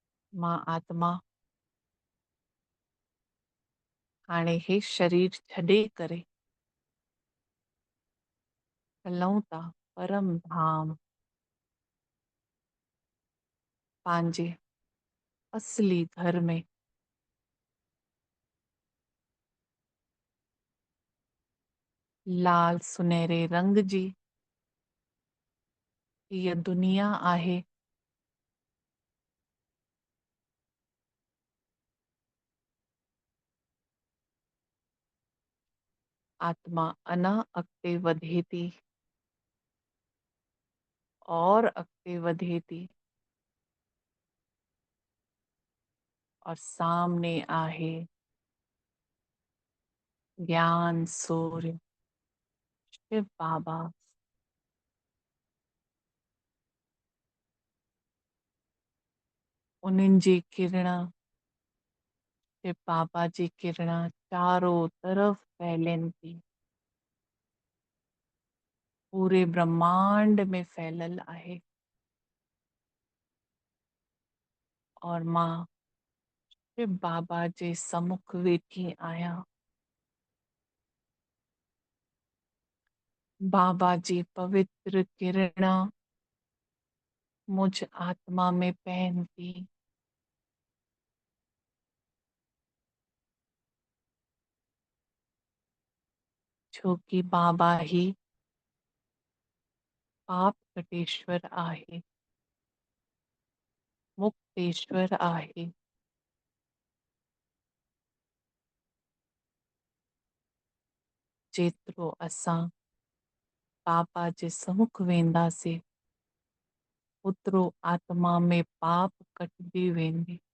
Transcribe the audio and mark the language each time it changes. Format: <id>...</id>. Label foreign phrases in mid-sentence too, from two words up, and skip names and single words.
<sd>मां आत्मा हाणे हे शरीर छॾे करे हलूं था परम धाम, पंहिंजे असली घर में। लाल सुनहरे रंग जी हीअ दुनिया आहे। आत्मा अञा अॻिते वधे थी और अॻिते वधे थी और सामने आहे ज्ञान सूर्य शिव बाबा। उन्हनि जी किरण, शिव बाबा जी किरण</sd> <hi>चारों तरफ</hi> <sd>फैलनि थी,</sd> <hi>पूरे ब्रह्मांड में</hi> <sd>फैलल आहे। और मां शिव बाबा जे सम्मुख वेठी आहियां। बाबा जी पवित्र किरण</sd> <hi>मुझ आत्मा में</hi> <sd>पहन थी। छो कि बाबा ही पाप कटेश्वर आहे, मुक्तेश्वर आहे। जेतिरो असां बाबा जे सम्मुख वेंदासीं ओतिरो आत्मा में पाप कटजी वेंदी।</sd>